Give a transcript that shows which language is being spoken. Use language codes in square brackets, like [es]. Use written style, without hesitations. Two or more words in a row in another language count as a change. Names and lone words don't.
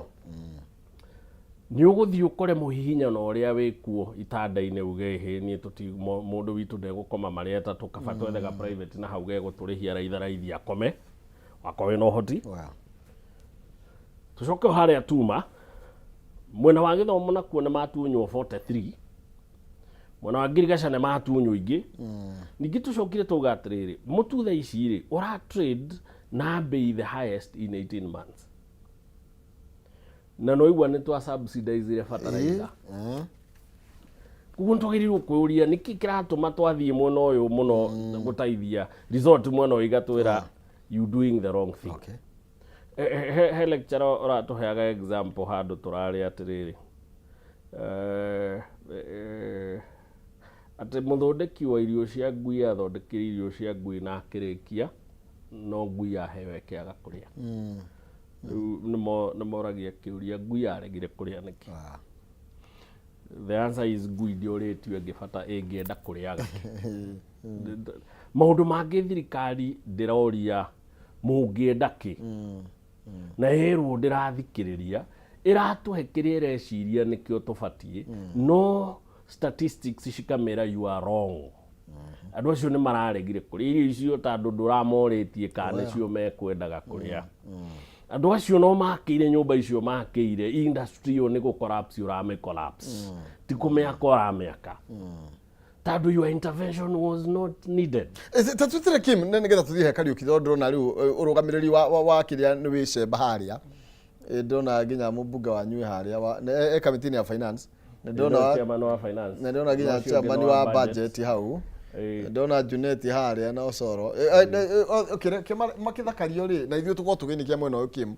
[ki] Nĩ ũgũthiĩ ũkore mũhihinyano ũrĩa wĩkuo itanda-inĩ uge niĩ mũndũ witũ ndegũkoma marĩa atatũ kaba twethe private na hau gegũtũrĩhia raithi akome wakorwo wĩna ũhoti. Tũcoke harĩa tuma mwena wa gĩthomo nakuo nĩ matunywo 43, mwena wa ngirigaca nĩ matunywo ingĩ. Ningĩ tũcokire tuga atĩrĩrĩ mũtu thaa ici rĩ ũra trade na bei [en] the highest in 18 months [ki] na no igwa nĩ twa subsidize ile fertilizer. Kuguo twagĩrĩirwo kwĩũria nĩkĩ kĩratũma twathiĩ mwena ũyũ mũno gũteithia resort mwena ũyũ igatwĩra [en] you doing the wrong thing. [ki] He lecturer ũratũheaga example handũ tũrarĩ atĩrĩrĩ atĩ mũthondeki wa irio cia ngui athondekire irio cia ngui na akĩrĩkia no ngui aheo ĩkĩaga kũrĩa. Nĩ moragia kĩũria ngui yaregire kũrĩa nĩkĩ. [en] The answer is [ki] ngui ndĩũrĩtio ĩngĩbata ĩngĩenda kũrĩaga. Maũndũ mangĩ thirikari ndĩroria mũngĩenda kĩ na ĩrwo ndĩrathikĩrĩria ĩratũhe kĩrĩa ĩreciria nĩkĩo tũbatiĩ no statistics cikamera [en] you are wrong. [ki] Andũ acio nĩ mararegire kũrĩa irio icio tondũ ndũramorĩtie kana nĩcio mekwendaga kũrĩa. Andũ acio no makĩire nyũmba icio makĩire industry yo nĩ gũcollapse ũrame collapse ti kũmĩaka ũramĩaka tondũ [en] your intervention was not needed. [ki] Tatutire Kim nĩgetha tuthiĩ he Kariuki ndona rĩu ũrũgamĩrĩri wa kĩrĩa nĩ wĩcemba harĩa ndona nginya mũmbunge wanyu harĩa kamĩtĩ-inĩ ya finance ndona chairman wa finance na ndona nginya chairman wa budget hau ndona Junet harĩa na Osoro makĩthakario rĩ na ithuĩ tũkorwo tũgĩnikia mwena ũyũ Kim.